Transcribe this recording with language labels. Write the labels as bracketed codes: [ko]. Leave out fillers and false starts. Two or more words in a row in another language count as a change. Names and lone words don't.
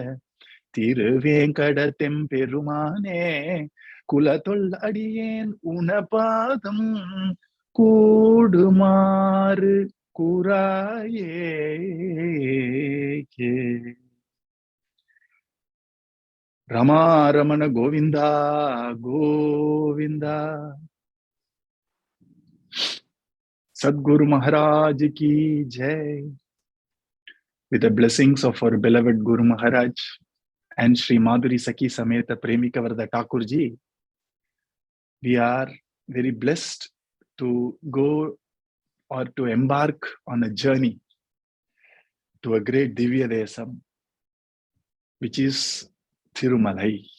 [ta] திருவேங்கடத்தெம்பெருமானே குலத்தொல் அடியேன் உனபாதம் கூடுமாறு கூறாயே. ரமாரமண கோவிந்தா கோவிந்தா. [hi] सद्गुरु महाराज की जय. [en] With the blessings of our beloved Guru Maharaj and Sri Madhuri Sakhi Sameta Premika Varda Thakurji, we are very blessed to go or to embark on a journey to a great Divyadesam, which is Thirumalai.